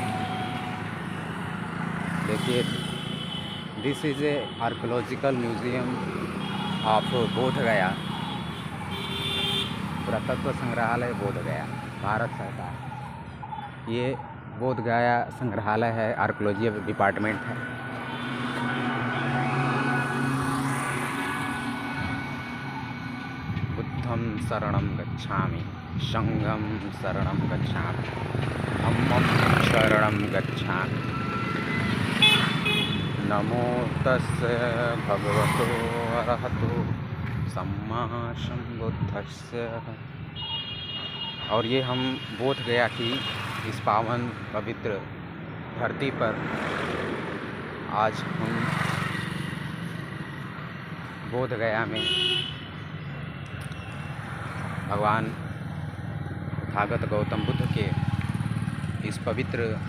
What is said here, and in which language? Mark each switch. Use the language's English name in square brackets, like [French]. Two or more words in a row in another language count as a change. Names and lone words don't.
[Hindi] देखिए, [English] this is a archaeological museum of Bodh Gaya, [Hindi] पुरातत्व संग्रहालय बोध गया, भारत सरकार। ये बोध गया संग्रहालय है, [English] archaeology department [Hindi] है। [Pali] बुद्धं शरणं गच्छामि, संघं शरणं गच्छामि, धम्मं शरणं गच्छामि। नमो तस्से भगवतो अरहतो सम्मा सम्बुद्धस्से। [Hindi] और ये हम बोध गया की इस पावन पवित्र धरती पर आज हम बोध गया में भगवान तथागत गौतम बुद्ध के इस पवित्र